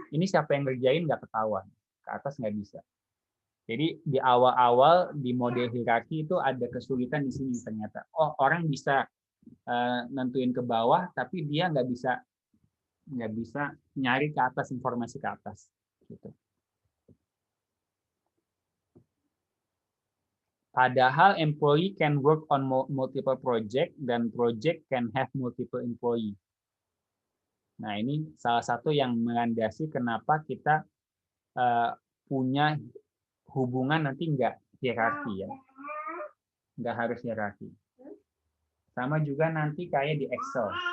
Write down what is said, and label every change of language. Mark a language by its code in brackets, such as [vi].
[id] Ini siapa yang ngerjain nggak ketahuan, ke atas nggak bisa. Jadi di awal-awal di model hierarki itu ada kesulitan di sini ternyata. Oh, orang bisa nentuin ke bawah, tapi dia nggak bisa nyari ke atas, informasi ke atas. Gitu. Padahal [en] employee can work on multiple project [id] dan [en] project can have multiple employee. [id] Nah, ini salah satu yang melandasi kenapa kita punya hubungan nanti nggak hierarki ya. Nggak harus hierarki. Sama juga nanti kayak di Excel.